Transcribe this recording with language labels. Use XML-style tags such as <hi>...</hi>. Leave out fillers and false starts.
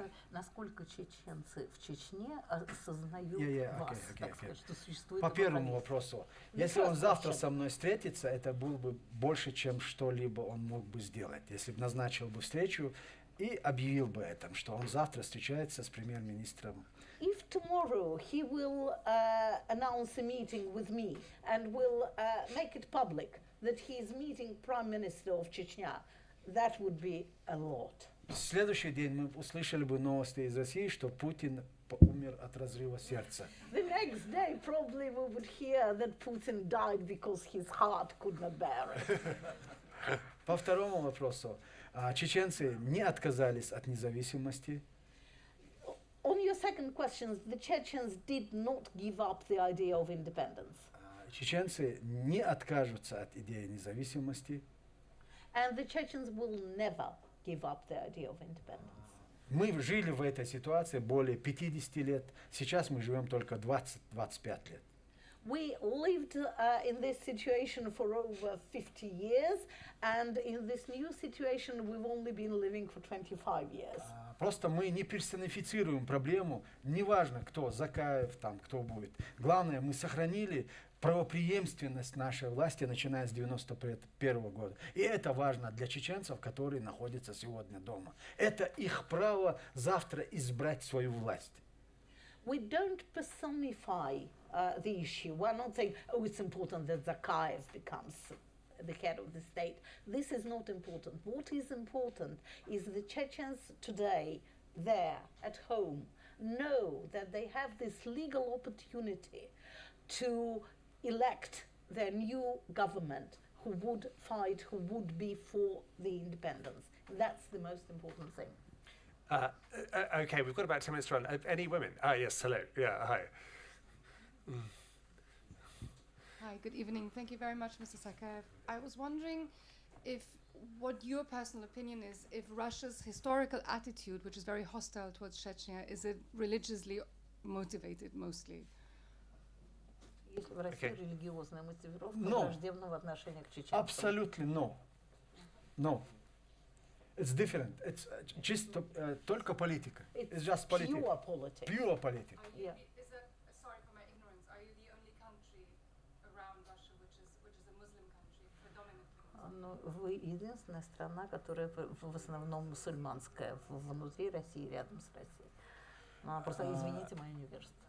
<ru>насколько чеченцы в Чечне осознают вас, так сказать, что существует По первому правительство. вопросу. Если он завтра со мной встретится, это было бы больше, чем что-либо он мог бы сделать. Если бы назначил бы встречу и объявил бы этом, что он завтра встречается с премьер-министром.</ru> <en>If tomorrow he will announce a meeting with me and will make it public that he is meeting Prime Minister of Chechnya, that would be a lot.</en> <ru>В следующий день мы услышали бы новости из России, что Путин умер от разрыва сердца.</ru> <en>The next day probably we would hear that Putin died because his heart could not bear it.</en> <ru>По второму вопросу. Чеченцы не отказались от независимости.</ru> <en>On your second question, the Chechens did not give up the idea of independence.</en> <ru>Чеченцы не откажутся от идеи независимости.</ru> <en>And the Chechens will never give up the idea of independence.</en> <ru>Мы жили в этой ситуации более 50 лет. Сейчас мы живем только 20-25 лет.</ru> <en>We lived in this situation for over 50 years, and in this new situation we've only been living for 25 years.</en> <ru>Просто мы не персонифицируем проблему, неважно кто, Закаев, там, кто будет. Главное, мы сохранили правопреемственность нашей власти, начиная с 1991 года. И это важно для чеченцев, которые находятся сегодня дома. Это их право завтра избрать свою власть.</ru> <en>We don't personify the issue. We're not saying, oh, it's important that Zakaev becomes the head of the state. This is not important. What is important is the Chechens today, there, at home, know that they have this legal opportunity to elect their new government who would fight, who would be for the independence. That's the most important thing. Okay, we've got about 10 minutes to run. Any women? Yes, hello. Yeah, hi. Hi, good evening. Thank you very much, Mr. Zakaev. I was wondering if what your personal opinion is, if Russia's historical attitude, which is very hostile towards Chechnya, is it religiously motivated mostly?</en> <ru>Если в России религиозная мотивировка</ru> <en>No.</en> <ru>враждебного отношения к чеченцам.</ru> <en>Absolutely no. No. It's different. It's just только политика. It's just politics. Pure politics. Pure politics. Yeah. Is that, sorry for my ignorance, are you the only country around Russia which is a Muslim country, predominantly?</en> <ru>Ну, вы единственная страна, которая в основном мусульманская внутри России, рядом с Россией. Ну, просто извините мое невежество.</ru>